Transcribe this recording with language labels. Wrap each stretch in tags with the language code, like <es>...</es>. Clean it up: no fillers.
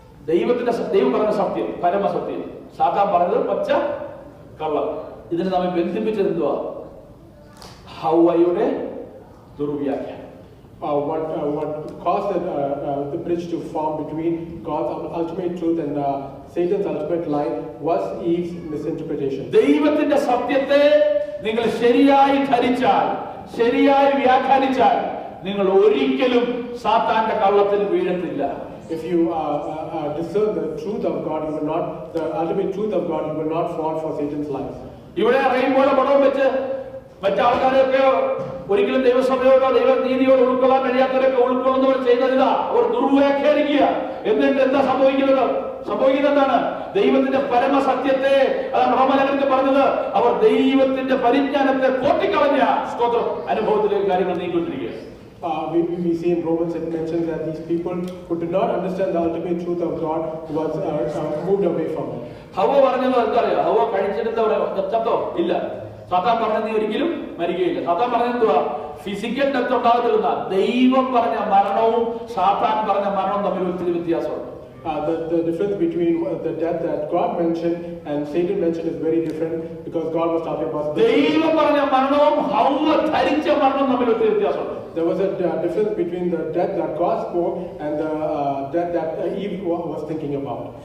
<ml>ദൈവം പറഞ്ഞ സത്യം പരമസത്യം, സാത്താൻ പറഞ്ഞത് പച്ച കള്ളം. ഇതിനെ നമ്മെ ബന്ധിപ്പിച്ചത് എന്തുവാ? ഹവ്വയുടെ ദുർവ്യാഖ്യാനം.</ml> <en>what caused the bridge to form between God's ultimate truth and Satan's ultimate lie was Eve's misinterpretation.</en> <ml>ദൈവത്തിന്റെ സത്യത്തെ നിങ്ങൾ ശരിയായി ധരിച്ചാൽ, ശരിയായി വ്യാഖ്യാനിച്ചാൽ, നിങ്ങൾ ഒരിക്കലും സാത്താന്റെ കള്ളത്തിൽ വീഴത്തില്ല.</ml> <en>If you discern the truth of God, you will not, the ultimate truth of God, you will not fall for Satan's lies.</en> <ml>ഇവിടെ റെയിൻബോയുടെ പടവും വെച്ച് മറ്റാൾക്കാരെയൊക്കെ ഒരിക്കലും ദൈവസഭയോടോ ദൈവനീതിയോട് ഉൾക്കൊള്ളാൻ കഴിയാത്തവരൊക്കെ ഉൾക്കൊള്ളുന്നവർ ചെയ്യുന്നതിതാ അവർ ദുർവ്യാഖ്യാനിക്കുക. എന്നിട്ട് എന്താ സംഭവിക്കുന്നത് എന്താണ്? ദൈവത്തിന്റെ പരമസത്യത്തെ, അതാണ് റോമലേഖനത്തിൽ പറഞ്ഞത്, അവർ ദൈവത്തിന്റെ പരിജ്ഞാനത്തെ കോട്ടിക്കളഞ്ഞ സ്തോത്രം അനുഭവത്തിലേക്ക് കാര്യങ്ങൾ നീങ്ങിക്കൊണ്ടിരിക്കുക.</ml> <en>We see in Romans it mentions that these people who did not understand the ultimate truth of God was moved away from it.</en> <ml>ഹവ്വ പറഞ്ഞത് എന്താ അറിയോ? ഹവ്വ കഴിച്ചിട്ട് ചത്തോ? ഇല്ല. സാത്താൻ പറഞ്ഞത് നീ ഒരിക്കലും മരിക്കുകയില്ല. സാത്താൻ പറഞ്ഞത് എന്തുവാ? ഫിസിക്കൽ ഡെത്ത് ഉണ്ടാകത്തില്ല. ദൈവം പറഞ്ഞ മരണവും സാത്താൻ പറഞ്ഞ മരണവും തമ്മിൽ ഒത്തിരി വ്യത്യാസമുണ്ട്.</ml> <en>The difference between the death that God mentioned and Satan mentioned is very different, because God was talking about</en> <ml>ദൈവം പറഞ്ഞ മരണവും ഹവ്വ ധരിച്ച മരണവും തമ്മിൽ ഒത്തിരി വ്യത്യാസമുണ്ട്.</ml> <en>There was a difference between the death that God spoke and the death that Eve was thinking about.</en>